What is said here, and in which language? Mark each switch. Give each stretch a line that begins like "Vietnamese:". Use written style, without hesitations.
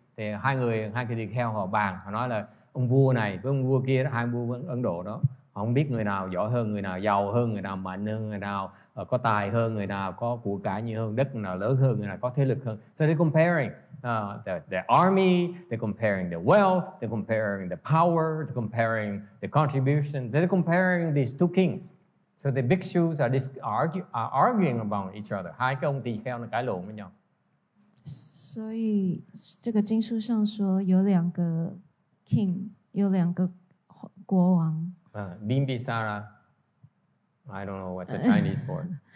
Vietnamese: Thì hai cái tỳ kheo họ bàn, họ nói là ông vua này với ông vua kia đó, hai vua Ấn Độ đó, họ không biết người nào giỏi hơn, người nào giàu hơn, người nào mạnh hơn, người nào có tài hơn, người nào có của cải nhiều hơn, đất người nào lớn hơn, người nào có thế lực hơn.
English: So they're comparing the army, they're comparing the wealth, they're comparing the power, they're comparing the contribution. They're comparing these two kings. So the bhikshus are arguing about each other.
Vietnamese: Hai cái ông tỳ kheo nó cãi lộn với nhau.
Chinese: 所以这个经书上说有两个 king， 有两个国王。
English: Bimbisara, I don't know what's the Chinese for.